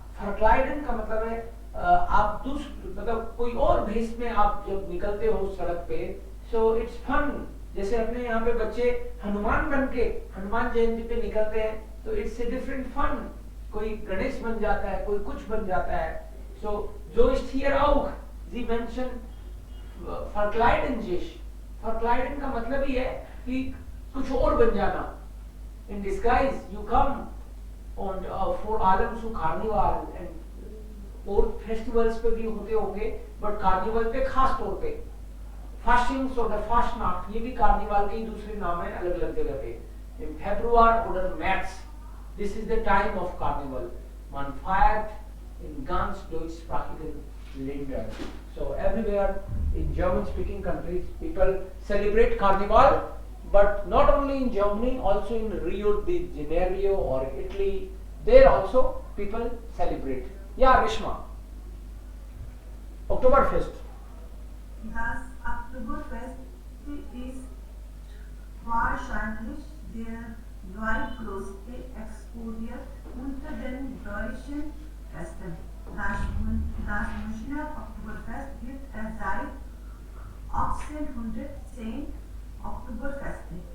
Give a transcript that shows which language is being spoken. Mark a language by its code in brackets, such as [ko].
[hi] Verkleiden का मतलब है आप मतलब कोई और भेष में आप जब निकलते हो सड़क पे, [en] so it's fun. [hi] जैसे अपने यहाँ पे बच्चे हनुमान बन के हनुमान जयंती पे निकलते हैं, तो [en] it's a different fun. [hi] कोई गणेश बन जाता है, कोई कुछ बन जाता है. [de] So so ist hier auch. Sie mention verkleiden sich. [hi] Verkleiden का मतलब ही है कि कुछ और बन जाना. [en] In disguise you come [hi] and for allem zu Carnival and और फेस्टिवल्स पे भी होते होंगे, बट कार्निवल पे खास तौर पे फास्टिंग्स [de] oder Fastnacht, [hi] ये भी कार्निवल के ही दूसरे नाम है अलग अलग जगह पे. [de] In Februar oder März, [en] this is the time of Carnival. [de] Man feiert in ganz deutschsprachigen Ländern. [en] So everywhere in German-speaking countries, people celebrate Carnival, but not only in Germany, also in Rio de Janeiro or Italy, there also people celebrate. [de] Ja, Rishma. Oktoberfest. Das Oktoberfest ist wahrscheinlich der zweitgrößte Export Oriert unter den deutschen Festen. Das Münchner Oktoberfest gibt es seit 1810 Oktoberfeste.